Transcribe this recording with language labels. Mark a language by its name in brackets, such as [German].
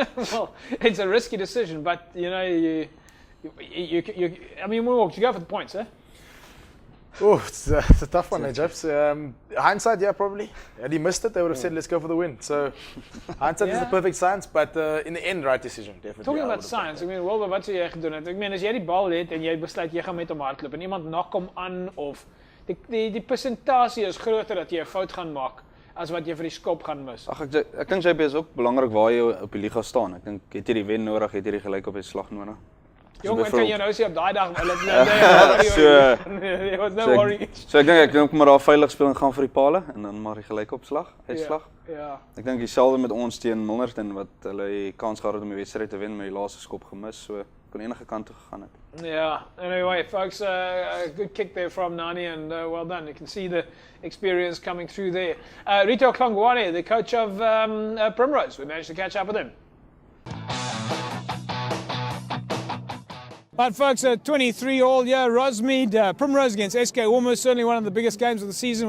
[English] Well, it's a risky decision, but you I mean, we walked. You go for the points, eh? Oh, it's a tough one, Japs. Hindsight, yeah, probably. Had he missed it, they would have said, let's go for the win. So hindsight is the perfect science, but in the end, right decision, definitely. about would have science, I mean, [Afrikaans] Wilbur, wat sou jy gedoen het? Ek meen, as jy die bal het en jy besluit jy gaan met hom hardloop en iemand nak hom aan, of die persentasie is groter dat jy 'n fout gaan maak as wat jy vir die skop gaan mis. Ag ek dink JP is ook belangrik waar jy op die liga staan. Ek dink het jy die wen nodig, het jy die gelyk op die slag nodig. Jong, ek kan jou nou sê op daai dag, [English] there was no worry. [Afrikaans] So ek dink maar daar veilig speel en gaan vir die pale en dan maar die gelyk opslag, uitslag. Ja. Ek dink dieselfde met ons teen Milnerton wat hulle die kans gehad het om die wedstryd te wen met die laaste skop gemis, so kon enige kant toe gegaan het. [English] Yeah. Anyway, folks, a good kick there from Nani, and well done. You can see the experience coming through there. Rito Klongwane, the coach of Primrose, we managed to catch up with him. Right, folks, 23 all year, Rosmead, Primrose against SK Women's, certainly one of the biggest games of the season.